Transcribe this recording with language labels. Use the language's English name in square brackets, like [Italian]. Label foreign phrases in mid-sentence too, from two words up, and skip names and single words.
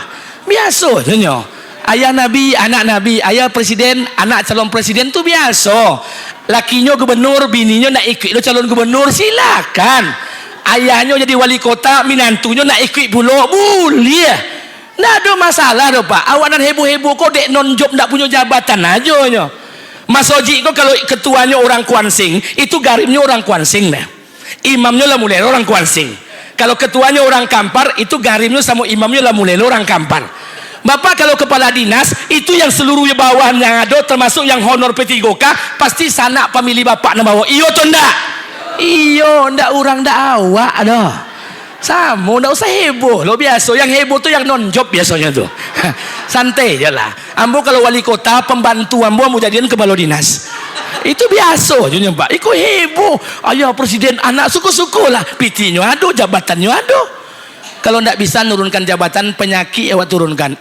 [Minangkabau] Biasa jonyo. [Indonesian] Ayah nabi, anak nabi. Ayah presiden, anak calon presiden itu biasa. Lakinya gubernur, bininya [Minangkabau] nak ikut lo [Indonesian] calon gubernur, silakan. Ayahnya jadi wali kota, minantunya nak ikut pula, boleh. [Minangkabau] Nggak ada masalah doh Pak. Awak nak heboh-heboh kok dek [English] non job [Minangkabau] ndak punya jabatan aja nyo. [Indonesian] Mas Oji kok kalau ketuanya orang Kuansing, itu garimnya orang Kuansing nah. Imamnya lah mulai orang Kuansing. Kalau ketuanya orang Kampar, itu garimnya sama imamnya lah mulai orang Kampar. Bapak kalau kepala dinas, itu yang seluruhnya bawahan yang ada, termasuk yang honor P3K, pasti sanak pemilih bapak nak bawa. [Minangkabau] Iyo atau ndak? Iyo, ndak orang ndak awak dah. [Indonesian] Sama, ndak usah heboh lo, biasa. Yang heboh tuh yang [English] non job [Indonesian] biasanya tuh. Santai aja lah. [Minangkabau] Ambo kalau wali kota, pembantu ambo mau jadian kepala dinas. [Indonesian] Itu biasa aja Pak. Ikut heboh. Ayah presiden anak suku-suku lah. Pitinya ada, jabatannya ada. Kalau ndak bisa nurunkan jabatan, penyakit awak turunkan.